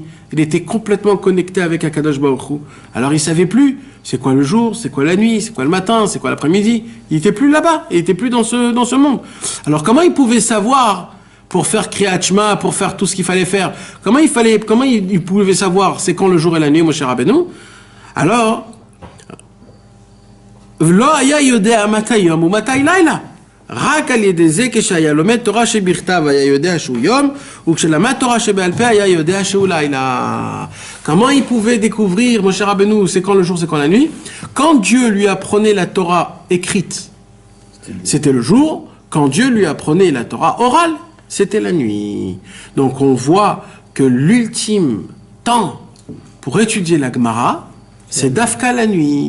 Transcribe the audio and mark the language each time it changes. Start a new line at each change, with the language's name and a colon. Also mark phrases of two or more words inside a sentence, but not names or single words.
French: Il était complètement connecté avec
Hebrew: הקדוש ברוך הוא.
French: Alors il savait plus c'est quoi le jour, c'est quoi la nuit, c'est quoi le matin, c'est quoi l'après-midi. Il était plus là-bas, il était plus dans ce monde. Alors comment il pouvait savoir pour faire
Hebrew: קריאת שמע,
French: pour faire tout ce qu'il fallait faire? Comment il pouvait savoir c'est quand le jour et la nuit, Moshe Rabbeinu?
Hebrew: Alors ולא היה יודע מתי יום או מתי לילה. רק על ידי זה כשהיה לומד תורה שבכתב היה יודע שהוא יום, וכשלמד תורה שבעל פה היה יודע שהוא לילה.
French: Comment il pouvait découvrir, Moshe Rabbeinu, c'est quand le jour, c'est quand la nuit? Quand Dieu lui apprenait la Torah écrite, c'était le jour. Quand Dieu lui apprenait la Torah orale, c'était la nuit. Donc on voit que l'ultime temps pour étudier la Gemara, c'est d'Afka la nuit.